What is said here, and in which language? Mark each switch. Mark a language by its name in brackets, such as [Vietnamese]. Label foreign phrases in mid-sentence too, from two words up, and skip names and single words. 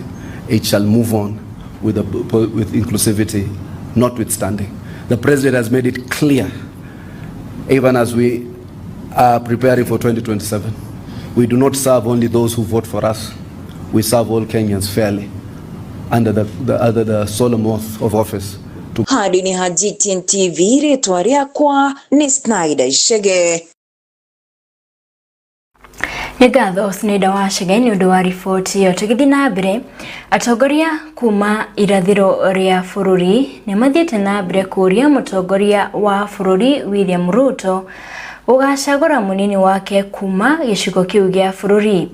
[English] It shall move on with inclusivity notwithstanding. The president has made it clear, even as we are preparing for 2027, we do not serve only those who vote for us. We serve all Kenyans fairly under the solemn oath of office. [Kikuyu] Hadi ni GTN TV retwa riakwa ni Snyder Ishege. Nĩngatho Snyder wa Ishege nĩ ũndũ wa riboti ĩyo. Tũgĩthiĩ na mbere, atongoria kuma irathĩro rĩa bũrũri nĩ mathiĩte na mbere kũria mũtongoria wa bũrũri William Ruto ũgacagũra mũnini wake kuma gĩcigo kĩu gĩa bũrũri.